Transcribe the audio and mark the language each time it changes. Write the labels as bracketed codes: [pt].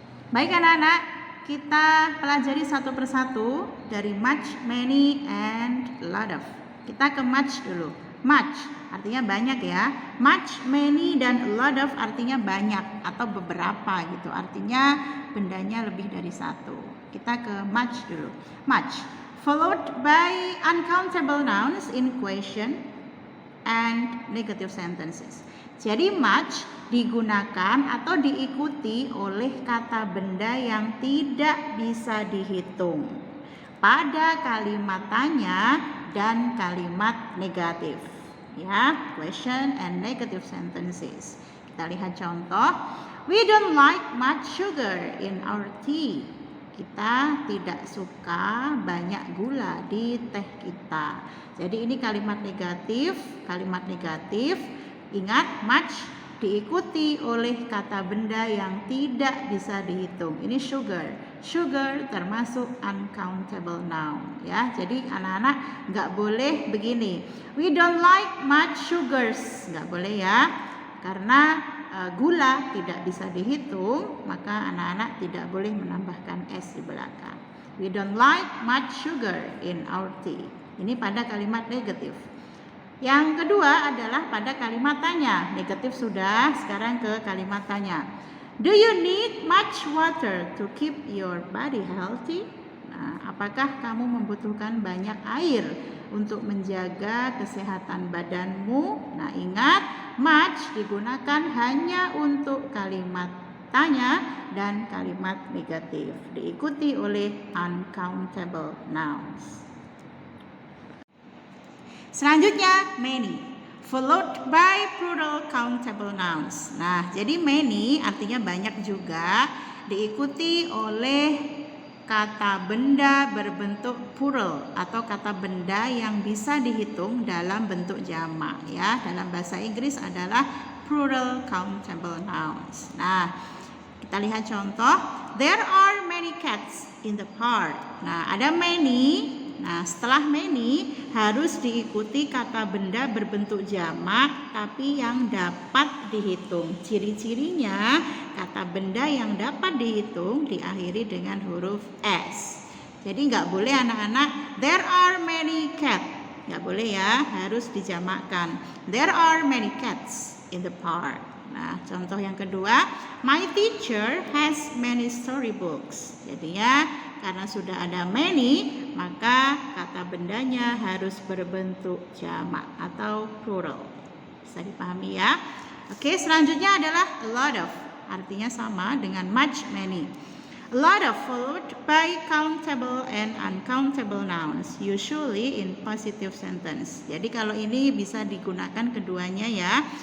[id] Baik anak-anak, kita pelajari satu persatu dari much, many, and lot of. Kita ke much dulu. Much artinya banyak ya. Much, many, dan a lot of artinya banyak atau beberapa gitu. Artinya bendanya lebih dari satu. Kita ke much dulu. [en] Much followed by uncountable nouns in question and negative sentences. [id] Jadi much digunakan atau diikuti oleh kata benda yang tidak bisa dihitung pada kalimat tanya dan kalimat negatif, ya, [en] question and negative sentences. [id] Kita lihat contoh. [en] We don't like much sugar in our tea. [id] Kita tidak suka banyak gula di teh kita. Jadi ini kalimat negatif. Kalimat negatif, ingat, much diikuti oleh kata benda yang tidak bisa dihitung. Ini sugar. Sugar termasuk uncountable noun, ya. Jadi anak-anak nggak boleh begini. [en] We don't like much sugars. [id] Nggak boleh ya. Karena gula tidak bisa dihitung, maka anak-anak tidak boleh menambahkan S di belakang. [en] We don't like much sugar in our tea. [id] Ini pada kalimat negatif. Yang kedua adalah pada kalimat tanya. Negatif sudah, sekarang ke kalimat tanya. [en] Do you need much water to keep your body healthy? [id] Nah, apakah kamu membutuhkan banyak air untuk menjaga kesehatan badanmu? Nah, ingat, much digunakan hanya untuk kalimat tanya dan kalimat negatif, diikuti oleh uncountable nouns. Selanjutnya, [en] many, followed by plural countable nouns. [id] Nah, jadi many artinya banyak juga, diikuti oleh kata benda berbentuk plural atau kata benda yang bisa dihitung dalam bentuk jamak, ya. Dalam bahasa Inggris adalah plural countable nouns. Nah, kita lihat contoh. [en] There are many cats in the park. [id] Nah, ada many. Nah, setelah many harus diikuti kata benda berbentuk jamak tapi yang dapat dihitung. Ciri-cirinya kata benda yang dapat dihitung diakhiri dengan huruf S. Jadi nggak boleh anak-anak [en] there are many cats. [id] Nggak boleh ya, harus dijamakkan. [en] There are many cats in the park. [id] Nah, contoh yang kedua, [en] my teacher has many storybooks. [id] Jadinya karena sudah ada many, maka kata bendanya harus berbentuk jamak atau plural. Bisa dipahami ya? Oke, selanjutnya adalah a lot of. Artinya sama dengan much, many. [en] A lot of followed by countable and uncountable nouns, usually in positive sentence. [id] Jadi kalau ini bisa digunakan keduanya ya.